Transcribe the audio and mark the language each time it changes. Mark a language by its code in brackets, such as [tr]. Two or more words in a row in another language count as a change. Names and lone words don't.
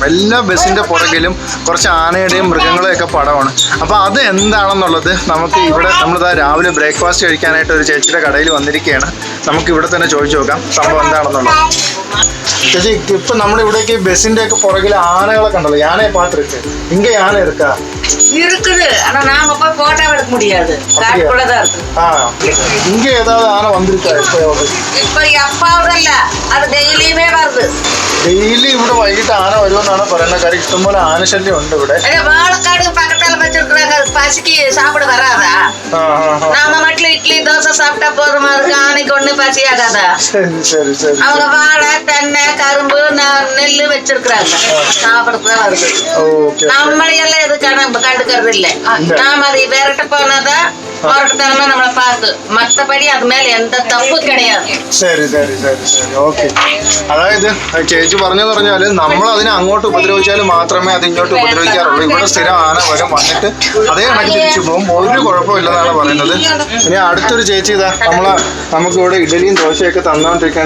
[ml] എല്ലാ ബസ്സിൻ്റെ പുറകിലും കുറച്ച് ആനയുടെയും മൃഗങ്ങളെയൊക്കെ പടമാണ്. അപ്പോൾ അത് എന്താണെന്നുള്ളത് നമുക്ക് ഇവിടെ നമ്മളിതാ രാവിലെ ബ്രേക്ക്ഫാസ്റ്റ് കഴിക്കാനായിട്ട് ഒരു ചേച്ചിയുടെ കടയിൽ വന്നിരിക്കുകയാണ്. നമുക്ക് ഇവിടെ തന്നെ ചോദിച്ചു നോക്കാം സംഭവം എന്താണെന്നുള്ളത്. ചേച്ചി, ഇപ്പൊ നമ്മുടെ ഇവിടേക്ക് ബസ്സിന്റെ ഒക്കെ പുറകിൽ ആനകളെ കണ്ടല്ലോ, [ta] யானையை பார்த்துருக்கு. இங்க யானை இருக்கா? இருக்குது, ஆனா நாம போய் போட்டோ எடுக்க முடியாது, காட்டுக்குள்ளதான் இருக்கு. இங்க ஏதாவது ஆனை வந்திருக்கா? இப்ப அப்பாவுதல்ல, அது டெய்லியுமே வருது. [ml] ഡെയിലി ഇവിടെ വൈകിട്ട് ആന വരുമെന്നാണ് പറയുന്നത്. കാര്യം ഇഷ്ടംപോലെ ആനശല്യം ഉണ്ട് ഇവിടെ. [ta] வாழைக்காடு பக்கத்துல வச்சிருக்கிறாங்க, பசிக்கு சாப்பிட வராதா? நாம மட்டும் இட்லி தோசை சாப்பிட்டா போதுமா? அதுக்கு ஆனைக்கு ஒண்ணு பசி ஆகாதா? சரி சரி சரி. அவங்க வாழை தென்னை கரும்பு நெல்லு வச்சிருக்கிறாங்க, சாப்பிடதான் வருது. நம்மளையெல்லாம் எது கண்டுக்கிறது இல்லை. நாம அதை விரட்ட போனாதான் போராட்டத்தனமா நம்மளை பார்த்து, மற்றபடி அது மேல எந்த தப்பு கிடையாது. [ml] ശരി ശരി ശരി ശരി. ഓക്കെ. അതായത് ചേച്ചി പറഞ്ഞെന്ന് പറഞ്ഞാല് നമ്മൾ അതിനെ അങ്ങോട്ട് ഉപദ്രവിച്ചാൽ മാത്രമേ അത് ഇങ്ങോട്ട് ഉപദ്രവിക്കാറുള്ളൂ. ഇവിടെ സ്ഥിരം ആന വരും, വന്നിട്ട് അതേ കണക്ക് തിരിച്ചു പോകും, ഒരു കുഴപ്പമില്ലെന്നാണ് പറയുന്നത്. ഇനി അടുത്തൊരു ചേച്ചി ഇതാ നമുക്ക് ഇവിടെ ഇഡലിയും ദോശയൊക്കെ തന്നോണ്ടിരിക്കാൻ.